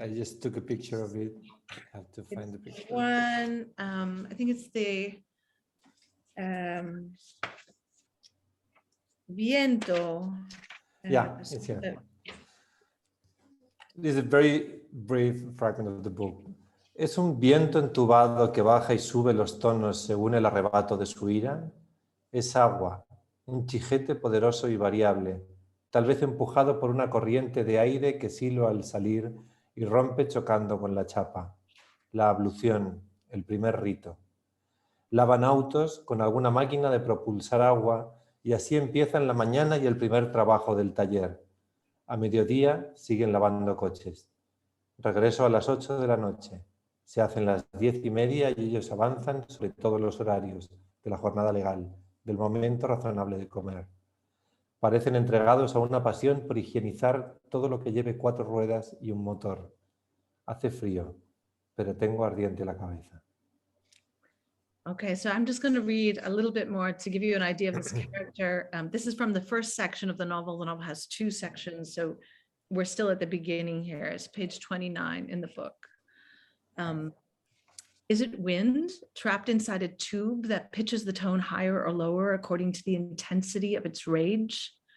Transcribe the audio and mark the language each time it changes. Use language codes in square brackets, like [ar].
[en] I just took a picture of it. I have to find the picture. One, I think it's the viento. Yeah, it's here. This is a very brief fragment of the book. [es] ¿Es un viento entubado que baja y sube los tonos según el arrebato de su ira? Es agua, un chijete poderoso y variable, tal vez empujado por una corriente de aire que silba al salir y rompe chocando con la chapa. La ablución, el primer rito. Lavan autos con alguna máquina de propulsar agua y así empiezan la mañana y el primer trabajo del taller. A mediodía siguen lavando coches. Regreso a las 8 de la noche. Se hacen las 10:30 y ellos avanzan sobre todos los horarios de la jornada legal, del momento razonable de comer. Parecen entregados a una pasión por higienizar todo lo que lleve 4 ruedas y un motor. Hace frío, pero tengo ardiente la cabeza. [en] Okay, so I'm just going to read a little bit more to give you an idea of this character. This is from the first section of the novel. The novel has 2 sections, so we're still at the beginning here. It's page 29 in the book. Is it wind trapped inside a tube that pitches the tone higher or lower according to the intensity of its rage?